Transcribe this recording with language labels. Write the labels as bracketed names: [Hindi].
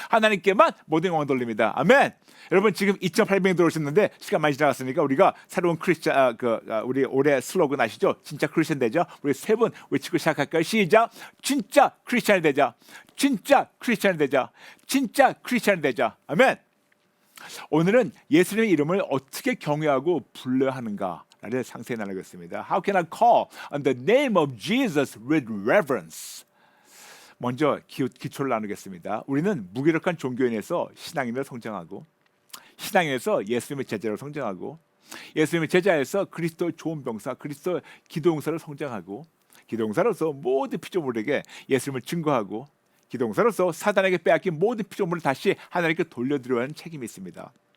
[Korean] 하나님께만 모든 영광 돌립니다. 아멘. 여러분 지금 2,800명 들어오셨는데 시간 많이 지나갔으니까 우리가 새로운 크리스찬 우리 올해 슬로건 아시죠? 진짜 크리스찬 되자. 우리 세 번 외치고 시작할까요? 시작. 진짜 크리스찬이 되자. 진짜 크리스찬이 되자. 진짜 크리스찬이 되자. 아멘. 오늘은 예수님의 이름을 어떻게 경외하고 불러야 하는가를 상세히 나누겠습니다. [English] How can I call on the name of Jesus with reverence? [Korean] 먼저 기초를 나누겠습니다. 우리는 무기력한 종교인에서 신앙인으로 성장하고 신앙인에서 예수님의 제자로 성장하고 예수님의 제자에서 그리스도의 좋은 병사, 그리스도의 기도용사로 성장하고 기도용사로서 모든 피조물에게 예수님을 증거하고 기도용사로서 사단에게 빼앗긴 모든 피조물을 다시 하나님께 돌려드려야 하는 책임이 있습니다.